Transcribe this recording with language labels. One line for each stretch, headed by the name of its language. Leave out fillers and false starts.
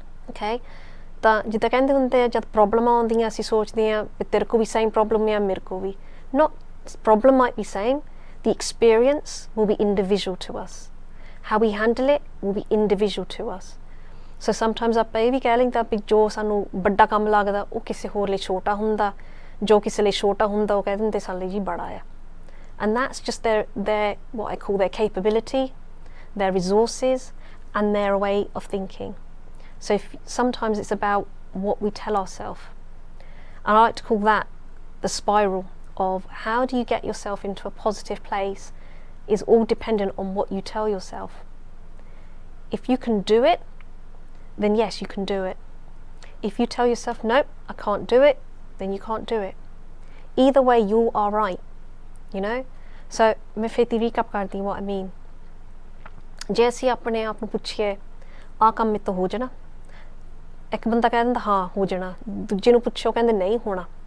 Punjabi: Okay, ਤਾਂ ਜਿੱਦਾਂ ਕਹਿੰਦੇ ਹੁੰਦੇ ਆ ਜਦ ਪ੍ਰੋਬਲਮਾਂ ਆਉਂਦੀਆਂ ਅਸੀਂ ਸੋਚਦੇ ਹਾਂ ਵੀ ਤੇਰੇ ਕੋਲ ਵੀ ਸੇਮ ਪ੍ਰੋਬਲਮ ਆ, ਮੇਰੇ ਕੋਲ ਵੀ,
English: not problem might be same, the experience will be individual to us,
Punjabi: how we handle it will be individual to us.
English: So sometimes
Punjabi: ਆਪਾਂ ਇਹ ਵੀ ਕਹਿ ਲੈਂਦੇ ਵੀ ਜੋ ਸਾਨੂੰ ਵੱਡਾ ਕੰਮ ਲੱਗਦਾ ਉਹ ਕਿਸੇ ਹੋਰ ਲਈ ਛੋਟਾ ਹੁੰਦਾ, ਜੋ ਕਿਸੇ ਲਈ ਛੋਟਾ ਹੁੰਦਾ ਉਹ ਕਹਿ ਦਿੰਦੇ ਸਾਡੇ ਲਈ ਜੀ ਬੜਾ ਆ,
English: and that's just their what I call their capability, their resources and their way of thinking. So sometimes it's about what we tell ourselves, and I like to call that the spiral. of how do you get yourself into a positive place is all dependent on what you tell yourself. If you can do it, then yes, you can do it. If you tell yourself, nope, I can't do it, then you can't do it. Either way, you are right, you know? So,
Hindi: मैं फिर recap करती
English: what I mean.
Punjabi: जे ਅਸੀਂ ਆਪਣੇ ਆਪ ਨੂੰ ਪੁੱਛੀਏ ਆਹ ਕੰਮ ਮੇਰੇ ਤੋਂ ਹੋ ਜਾਣਾ, ਇੱਕ ਬੰਦਾ ਕਹਿ ਦਿੰਦਾ ਹਾਂ ਹੋ ਜਾਣਾ, ਦੂਜੇ ਨੂੰ ਪੁੱਛੋ ਕਹਿੰਦੇ ਨਹੀਂ ਹੋਣਾ।